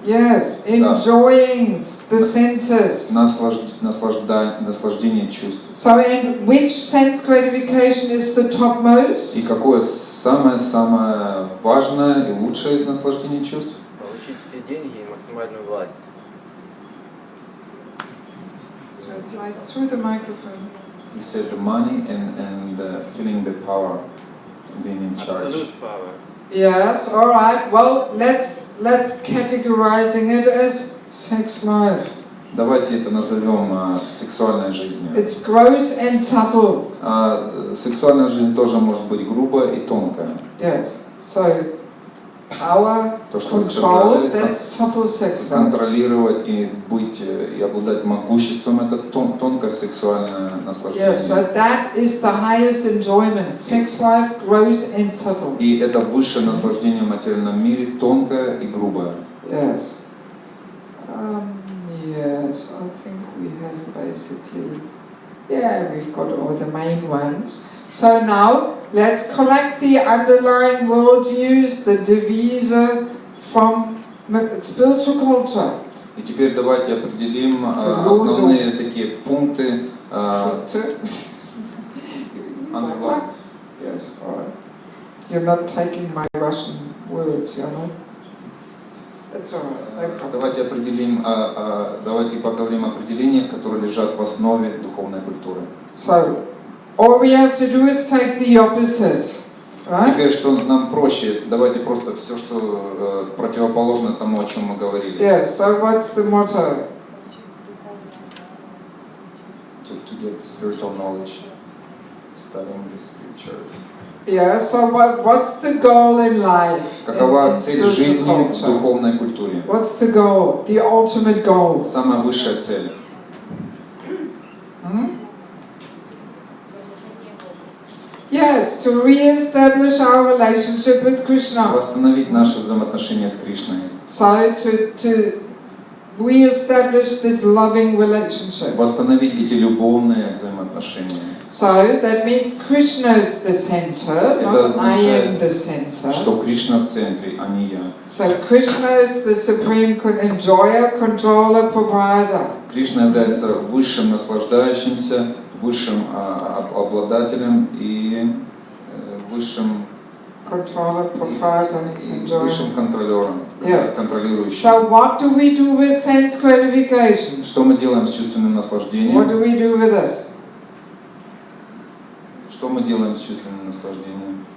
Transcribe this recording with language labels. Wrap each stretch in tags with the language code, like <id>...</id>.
<en>Yes, enjoying the senses.</en> <ru>Наслаждение чувств.</ru> <en>So, in which sense gratification is the topmost?</en> <ru>И какое самое важное и лучшее из наслаждений чувств? Получить все деньги и максимальную власть.</ru> <en>like through the microphone. He said the money and feeling the power, being in charge. Absolute power. Yes, all right. Well, let's categorizing it as sex life.</en> <ru>Давайте это назовем сексуальной жизнью.</ru> <en>It's gross and subtle.</en> <ru>Сексуальная жизнь тоже может быть грубая и тонкая.</ru> <en>Yes. So power,</en> <ru>То, что вы</ru> <en>control,</en> <ru>сказали,</ru> <en>that's subtle sex life.</en> <ru>контролировать и быть и обладать могуществом, это тонкое сексуальное наслаждение.</ru> <en>Yes, so that is the highest enjoyment. Sex life, gross and subtle.</en> <ru>И это высшее наслаждение в материальном мире, тонкое и грубое.</ru> <en>Yes. Yes, I think we have basically, we've got all the main ones. So now, let's collect the underlying worldviews, the devise from spiritual culture.</en> <ru>И теперь давайте определим основные такие пункты.</ru> <en>Underlined. Yes, all right. You're not taking my Russian words, you know? That's all right, no problem.</en> <ru>Давайте определим, давайте поговорим о определениях, которые лежат в основе духовной культуры.</ru> <en>So, all we have to do is take the opposite, right?</en> <ru>Теперь, что нам проще, давайте просто все, что противоположно тому, о чем мы говорили.</ru> <en>Yes, so what's the motto? To get spiritual knowledge, studying the scriptures. Yeah, so what's the goal in life?</en> <ru>Какова</ru> <en>in</en> <ru>цель</ru> <en>spiritual</en> <ru>жизни в</ru> <en>culture?</en> <ru>духовной культуре?</ru> <en>What's the goal? The ultimate goal?</en> <ru>Самая высшая цель.</ru> <en>Yes, to re-establish our relationship with Krishna.</en> <ru>Восстановить наши взаимоотношения с Кришной.</ru> <en>So to re-establish this loving relationship.</en> <ru>Восстановить эти любовные взаимоотношения.</ru> <en>So that means Krishna is the center, not I am the center.</en> <ru>Что Кришна в центре, а не я.</ru> <en>So Krishna is the supreme enjoyer, controller, provider.</en> <ru>Кришна является высшим наслаждающимся, высшим обладателем и высшим</ru> <en>Controller, provider, enjoyer.</en> <ru>высшим контролером,</ru> <en>Yes.</en> <ru>контролирующим.</ru> <en>So what do we do with sense gratification?</en> <ru>Что мы делаем с чувственным наслаждением?</ru> <en>What do we do with it?</en> <ru>Что мы делаем с чувственным наслаждением?</ru>